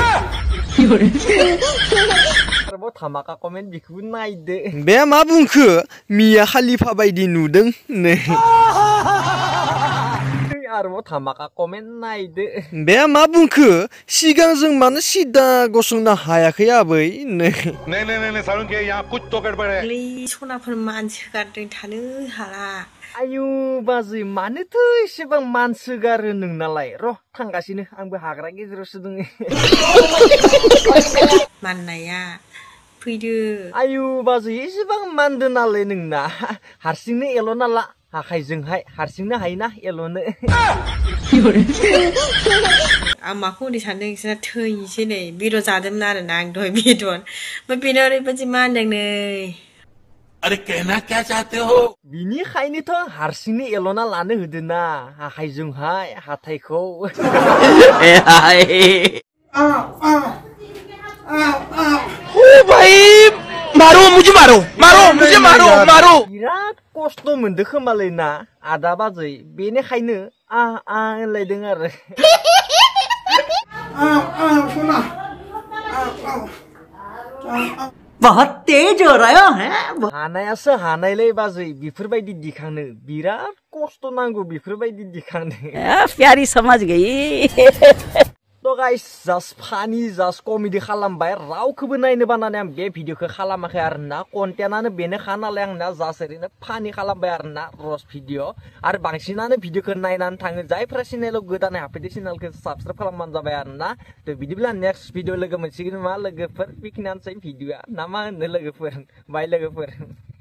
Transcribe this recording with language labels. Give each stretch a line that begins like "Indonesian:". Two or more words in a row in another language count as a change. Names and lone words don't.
Bodo: आरोबाव धामाका कमेन्ट बेखौबो नायदो बे मा बुंखो मिया खालिफा बायदि नुदों नो आरोबाव धामाका कमेन्ट नायदो बे मा बुंखो सिगांजों मानो सिदा गसंनो हायाखै आबै नो
Hindi: नहीं सारुन के यहाँ कुछ तो गड़बड़ है
Bodo: सनाफोर मानसि गारदों थानो हाला आयु बाजै मानोथो एसेबां मानसि गारो नोंनालाय र' थांगासिनो आंबो हाग्रा गेजेरावसो दङ माननाया फैदो आयु बाजै एसेबां मानदो नालाय नोंना हारसिंनो एल'ना ला आखाइजोंहाय हारसिंनो हायोना एल'नो आं माखौ होनो सानदों नोंसोरना थैनोसै नै बेदर जादोंमोन आरोना आं दहाय बेदर ओमफ्राय बेनो ओरैबायदि मानदों नै
Hindi: अरे कहना क्या चाहते हो
Bodo: बिनिखायनोथ' हारसिंनो एल'ना लानो होदोना आखाइजोंहाय हाथाइखौ
Hindi: ओ भाई मारो मुझे मारो
Bodo: बिराद खस्थ' मोनदो खोमालै ना आदा बाजै बेनिखायनो होनलायदों आरो
Hindi: बहुत तेज हो रहा है
Bodo: हानायासो हानायलै बाजै बेफोरबायदि दिखांनो बिराद खस्थ' नांगौ बेफोरबायदि दिखांनो
Hindi: प्यारी समझ गई
Bodo: तो गाइस जास्ट फानि
English: just comedy
Bodo: खालामबाय रावखौबो नायनो बानानै आं बे भिडिअखौ खालामाखै आरोना कन्टेन्टआनो बेनोखा नालाय आंना जास्ट ओरैनो फानि खालामबाय आरोना
English: roast video
Bodo: आरो बांसिनानो भिडिअखौ नायनानै थाङो जायफ्रा चेनेलाव गोदानै हाबफैदो चेनेलखौ साबसक्राइब खालामबानो जाबाय आरोना तो बिदिब्ला
English: next video
Bodo: लोगो मोनसिगोन मा लोगोफोर बेखिनियानोसै भिडिअआ ना मा होनो लोगोफोर बाय लोगोफोर